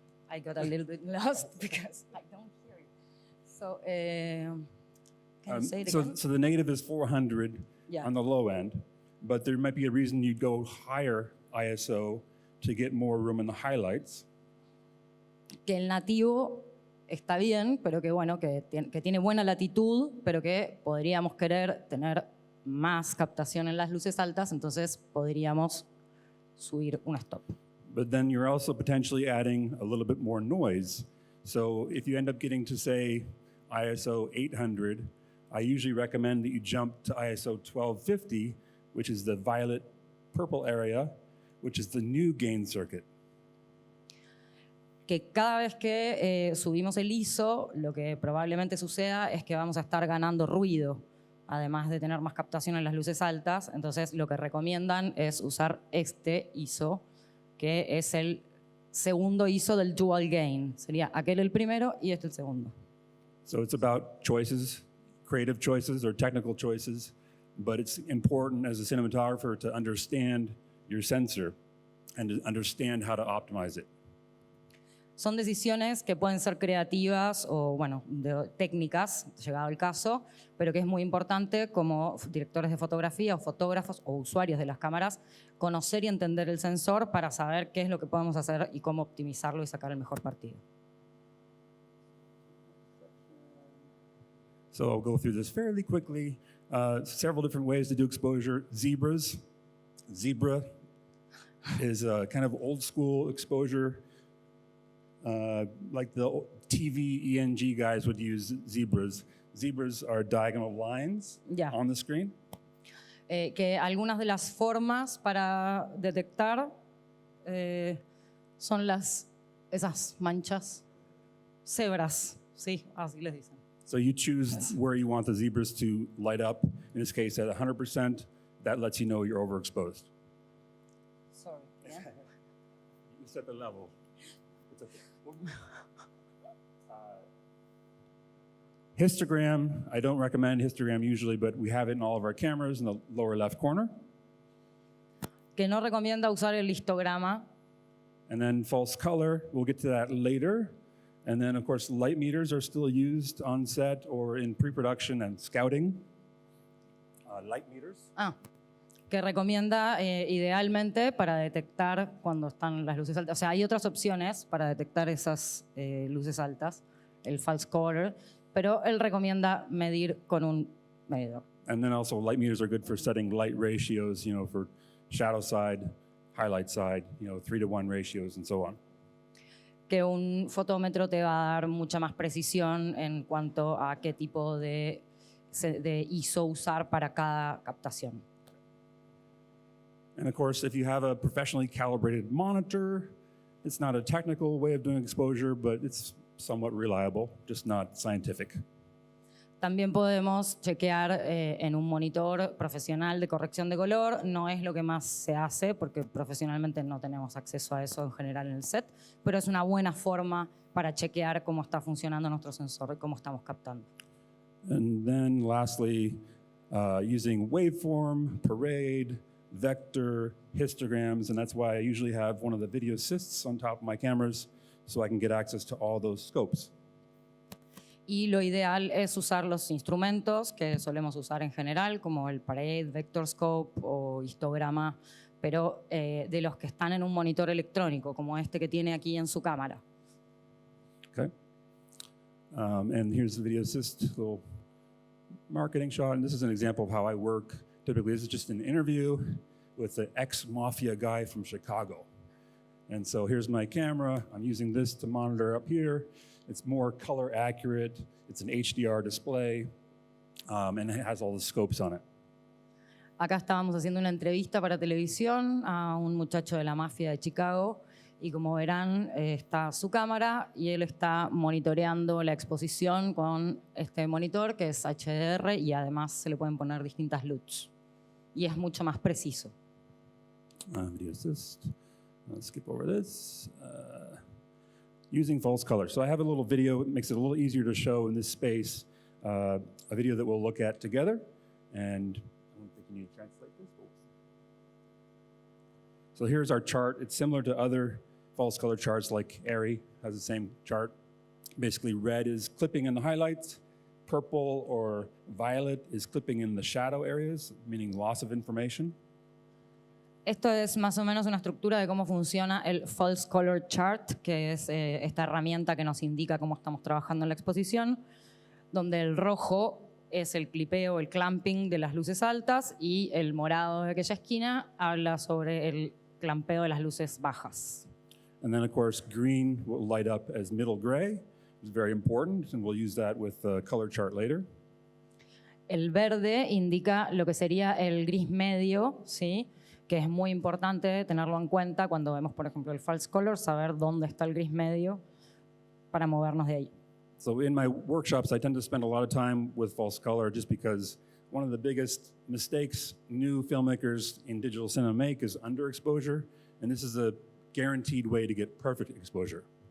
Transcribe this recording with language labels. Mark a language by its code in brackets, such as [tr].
[en] I got a little bit lost because I don't hear it. So, can you say it again? So the negative is 400 Yeah. on the low end, but there might be a reason you'd go higher ISO to get more room in the highlights. [es] Que el nativo está bien, pero que bueno, que tiene buena latitud, pero que podríamos querer tener más captación en las luces altas, entonces podríamos subir un stop. [en] But then you're also potentially adding a little bit more noise. So if you end up getting to, say, ISO 800, I usually recommend that you jump to ISO 1250, which is the violet purple area, which is the new gain circuit. [es] Que cada vez que subimos el ISO, lo que probablemente suceda es que vamos a estar ganando ruido, además de tener más captación en las luces altas. Entonces, lo que recomiendan es usar este ISO, que es el segundo ISO del dual gain. Sería aquel el primero y este el segundo. [en] So it's about choices, creative choices or technical choices, but it's important as a cinematographer to understand your sensor and to understand how to optimize it. [es] Son decisiones que pueden ser creativas o, bueno, técnicas, llegado el caso, pero que es muy importante como directores de fotografía o fotógrafos o usuarios de las cámaras conocer y entender el sensor para saber qué es lo que podemos hacer y cómo optimizarlo y sacar el mejor partido. [en] So I'll go through this fairly quickly. Several different ways to do exposure. Zebras. Zebra is a kind of old school exposure. Like the TV ENG guys would use zebras. Zebras are diagonal lines on the screen. [es] Que algunas de las formas para detectar son esas manchas, cebras, sí, así les dicen. [en] So you choose where you want the zebras to light up. In this case, at 100%, that lets you know you're overexposed. Sorry. Yeah. You set the level. It's okay. Histogram, I don't recommend histogram usually, but we have it in all of our cameras in the lower left corner. [es] Que no recomienda usar el histograma. [en] And then false color, we'll get to that later. And then, of course, light meters are still used on set or in pre-production and scouting. Light meters. [es] Que recomienda idealmente para detectar cuando están las luces altas. O sea, hay otras opciones para detectar esas luces altas, el false color, pero él recomienda medir con un medidor. [en] And then also light meters are good for setting light ratios, you know, for shadow side, highlight side, you know, 3:1 ratios and so on. [es] Que un fotómetro te va a dar mucha más precisión en cuanto a qué tipo de ISO usar para cada captación. [en] And of course, if you have a professionally calibrated monitor, it's not a technical way of doing exposure, but it's somewhat reliable, just not scientific. [es] También podemos chequear en un monitor profesional de corrección de color. No es lo que más se hace porque profesionalmente no tenemos acceso a eso en general en el set, pero es una buena forma para chequear cómo está funcionando nuestro sensor y cómo estamos captando. [en] And then lastly, using waveform, parade, vector, histograms, and that's why I usually have one of the video assists on top of my cameras so I can get access to all those scopes. [es] Y lo ideal es usar los instrumentos que solemos usar en general, como el parade, vector scope o histograma, pero de los que están en un monitor electrónico, como este que tiene aquí en su cámara. [en] Okay. And here's the video assist, little marketing shot. And this is an example of how I work. Typically, this is just an interview with the ex-mafia guy from Chicago. And so here's my camera. I'm using this to monitor up here. It's more color accurate. It's an HDR display, and it has all the scopes on it. [es] Acá estábamos haciendo una entrevista para televisión a un muchacho de la mafia de Chicago y como verán está su cámara y él está monitoreando la exposición con este monitor que es HDR y además se le pueden poner distintas LUTs y es mucho más preciso. [en] Video assist. Let's skip over this. Using false color. So I have a little video. It makes it a little easier to show in this space. A video that we'll look at together. And I don't think you need to translate this. So here's our chart. It's similar to other false color charts, like ARRI has the same chart. Basically, red is clipping in the highlights, purple or violet is clipping in the shadow areas, meaning loss of information. [es] Esto es más o menos una estructura de cómo funciona el False Color Chart, que es esta herramienta que nos indica cómo estamos trabajando en la exposición, donde el rojo es el clipeo, el clamping de las luces altas, y el morado de aquella esquina habla sobre el clampeo de las luces bajas. [en] And then, of course, green will light up as middle gray. It's very important, and we'll use that with the color chart later. [es] El verde indica lo que sería el gris medio, ¿sí? Que es muy importante tenerlo en cuenta cuando vemos, por ejemplo, el false color, saber dónde está el gris medio para movernos de ahí. [en] So in my workshops, I tend to spend a lot of time with false color just because one of the biggest mistakes new filmmakers in digital cinema make is underexposure, and this is a guaranteed way to get perfect exposure.